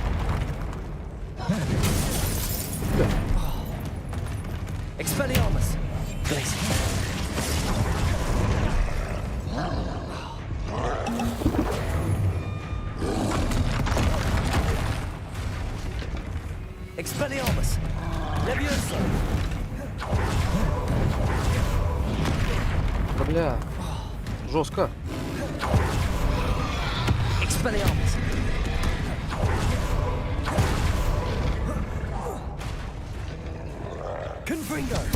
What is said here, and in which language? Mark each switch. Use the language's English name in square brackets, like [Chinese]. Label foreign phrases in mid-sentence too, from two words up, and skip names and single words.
[Russian] Expelliarmus. Glacier. Expelliarmus! Levioso! Да бля, жестко. Expelliarmus! Confringo!